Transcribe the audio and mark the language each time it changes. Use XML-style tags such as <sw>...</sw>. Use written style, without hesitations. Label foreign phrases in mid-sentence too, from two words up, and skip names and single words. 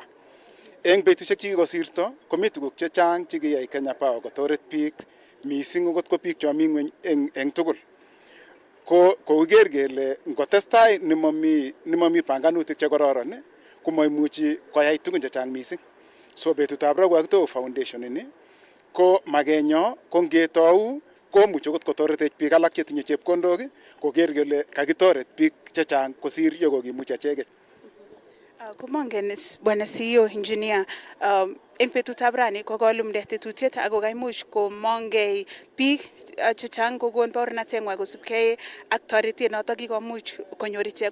<kln>Eng betusiek chekikosirto komi tuguk chechang chekiyai Kenya Power kotoret biik mising okot ko biik chomi ngweny eng tugul. koker kele ngotestai nimami panganutik chekororon komaimuchi koyai tugun chechang mising. So betutab ra kokakitoo foundation ini ko magenyo ko ngetou komuchi okot kotoretech biik alak chetinye chepkondok koker kele kakitoret biik chechang kosir yekokimuch achegei. Komongen Bwana CEO Engineer, eng betutab rani kokolumde tetutiet ako kaimuch komongei biik chechang kokon baornatetng'wa kosubkei ak toretet noto kikomuch konyor ichek.</kln>